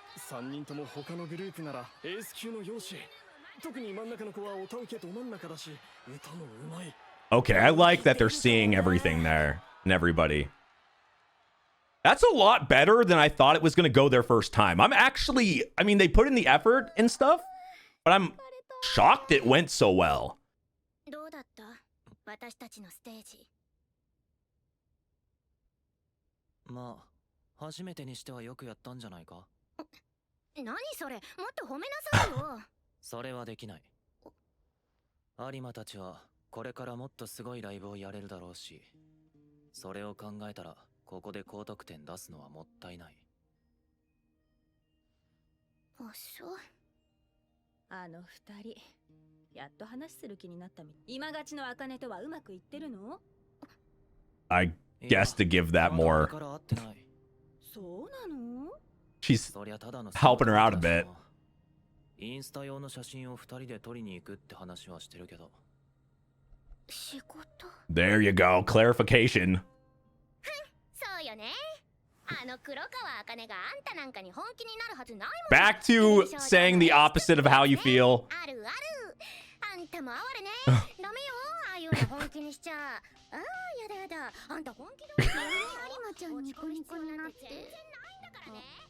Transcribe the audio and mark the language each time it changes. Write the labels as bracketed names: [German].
[Japanese] 3人とも他のグループならエース級の容姿。特に真ん中の子はオタウケど真ん中だし、歌もうまい。 [English] Okay, I like that they're seeing everything there and everybody. That's a lot better than I thought it was going to go their first time. I mean, they put in the effort and stuff, but I'm shocked it went so well. [Japanese] どうだった？私たちのステージ。まあ、初めてにしてはよくやったんじゃないか。何それ？もっと褒めなさいよ。それはできない。有馬たちはこれからもっとすごいライブをやれるだろうし、それを考えたらここで高得点出すのはもったいない。あ、そう。あの二人、やっと話する気になったみ。今勝ちの茜とはうまくいってるの？ [English] I guess to give that more. [Japanese] そうなの？ [English] She's helping her out a bit. [Japanese] インスタ用の写真を2人で撮りに行くって話はしてるけど。仕事。 [English] There you go, clarification. [Japanese] そうよね。あの黒川茜があんたなんかに本気になるはずないもん。 [English] Back to saying the opposite of how you feel. [Japanese] あるある。あんたも哀れね。ダメよ。ああいうの本気にしちゃ。ああ、やだやだ。あんた本気だ。有馬ちゃんニコニコになって。全然ないんだからね。